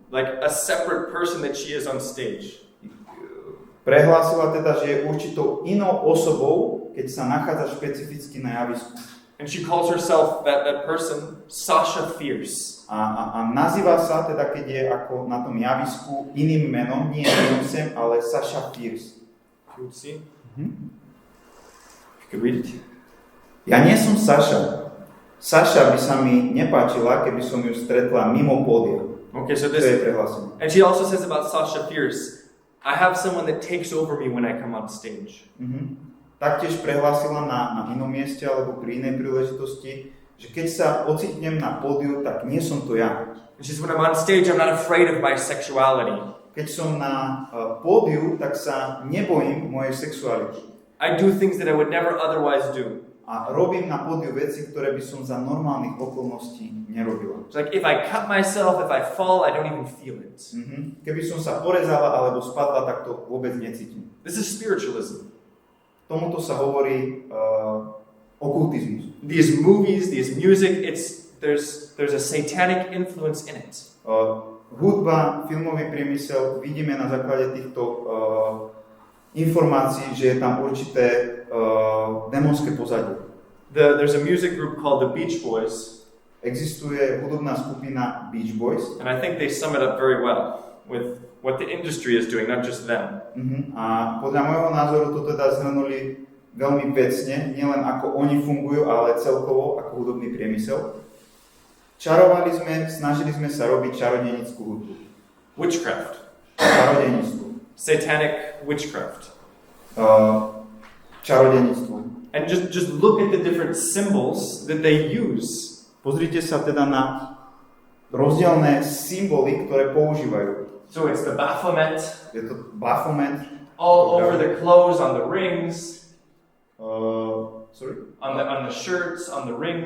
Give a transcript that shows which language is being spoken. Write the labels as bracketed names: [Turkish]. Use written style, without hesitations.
[English] Like a separate person that she is on stage. [Slovak] Prehlásila teda, že je určitou inou osobou, keď sa nachádza špecificky na javisku. [English] And she calls herself, that person, Sasha Fierce. [Slovak] A nazýva sa, teda keď je ako na tom javisku, iným menom, nie Beyoncé, ale Sasha Fierce. [English] You would see? If you could read it. [Slovak] Ja nie som Sasha. Sasha by sa mi nepáčila, keby som ju stretla mimo pódia. [English] Okay, so [Slovak] To [English] this... [Slovak] je prehlásenie. [English] And she also says about Sasha Fierce, I have someone that takes over me when I come on stage. [Slovak] Taktiež prehlásila na inom mieste alebo pri inej príležitosti, že keď sa ocitnem na pódiu, tak nie som to ja. [English] And she says, when I'm on stage, I'm not afraid of my sexuality. [Slovak] Keď som na pódiu, tak sa nebojím mojej sexuality. [English] I do things that I would never otherwise do. [Slovak] A robím na pódiu veci, ktoré by som za normálnych okolností nerobila. [English] It's like if I cut myself, if I fall, I don't even feel it. [Slovak] Keby som sa porezala alebo spadla, tak to vôbec necítim. [English] This is spiritualism. [Slovak] Tomuto sa hovorí okultizmus. [English] These movies, these music, there's a satanic influence in it. [Slovak] Hudba, filmový priemysel, vidíme na základe týchto informácií, že je tam určité démonské pozadie. [English] There's a music group called the Beach Boys. [Slovak] Existuje hudobná skupina Beach Boys. [English] And I think they sum it up very well with what the industry is doing, not just them. [Slovak] A podľa môjho názoru to teda zhrnuli veľmi vecne, nielen ako oni fungujú, ale celkovo ako hudobný priemysel. Snažili sme sa robiť čarodejnickú hudbu. [English] Witchcraft. [Slovak] Čarodejníctvo. [English] Satanic witchcraft. [Slovak] Čarodejníctvo. [English] And just look at the different symbols that they use. [Slovak] Pozrite sa teda na rozdielne symboly, ktoré používajú. [English] So it's the Baphomet. [Slovak] Je to Baphomet. [English] All over the clothes, on the rings. Sorry? On the shirts, on the rings,